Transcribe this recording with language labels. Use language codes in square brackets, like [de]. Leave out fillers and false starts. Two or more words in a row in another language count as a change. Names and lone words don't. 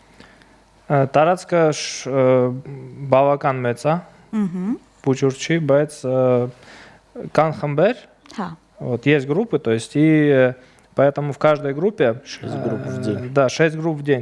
[hy] Տարածքը բավական մեծ է բուջուր չի բայց կան խմբեր հա [ru] вот есть группы то есть и Поэтому в каждой группе 6 групп в день. Да, 6 групп в день.